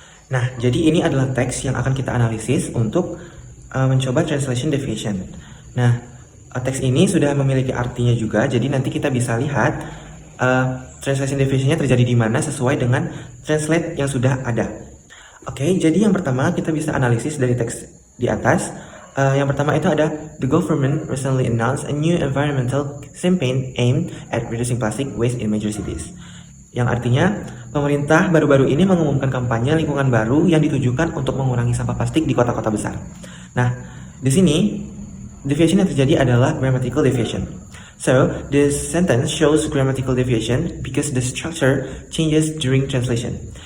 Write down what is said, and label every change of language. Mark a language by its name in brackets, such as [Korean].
[Indonesian] Nah, jadi ini adalah teks yang akan kita analisis untuk mencoba translation deviation. Nah, teks ini sudah memiliki artinya juga, jadi nanti kita bisa lihat translation deviation-nya terjadi di mana sesuai dengan translate yang sudah ada. Oke, jadi yang pertama kita bisa analisis dari teks di atas. Yang pertama itu ada [English] the government recently announced a new environmental campaign aimed at reducing plastic waste in major cities. [Indonesian] Yang artinya pemerintah baru-baru ini mengumumkan kampanye lingkungan baru yang ditujukan untuk mengurangi sampah plastik di kota-kota besar. Nah, di sini deviation yang terjadi adalah grammatical deviation. [English] So, this sentence shows grammatical deviation because the structure changes during translation.